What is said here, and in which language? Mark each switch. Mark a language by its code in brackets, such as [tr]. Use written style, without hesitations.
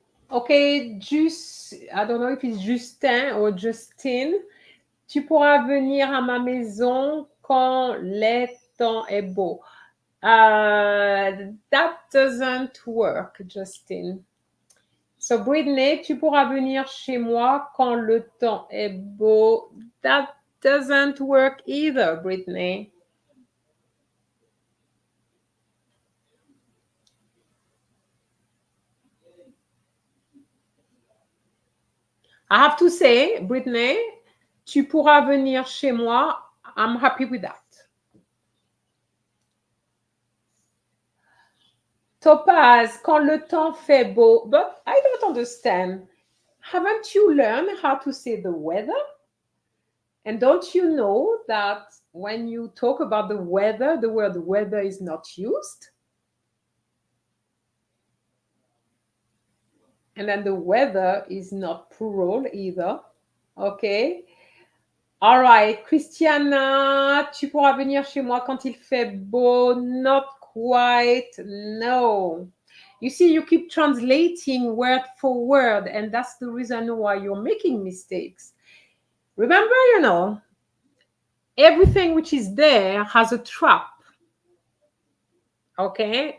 [en] okay, I don't know if it's Justin or Justine. [fr] Tu pourras venir à ma maison quand le temps est beau. [en] That doesn't work, Justine. [fr] So, Brittany, tu pourras venir chez moi quand le temps est beau. [en] That doesn't work either, Brittany. I have to say, Brittany, [fr] tu pourras venir chez moi. [en] I'm happy with that. [fr] Topaz, quand le temps fait beau. [en] But I don't understand. Haven't you learned how to say the weather? And don't you know that when you talk about the weather, the word weather is not used? And then the weather is not plural either. Okay. All right. [fr] Christiana, tu pourras venir chez moi quand il fait beau. [en] Not quite. No. You see, you keep translating word for word, and that's the reason why you're making mistakes. Remember, everything which is there has a trap. Okay?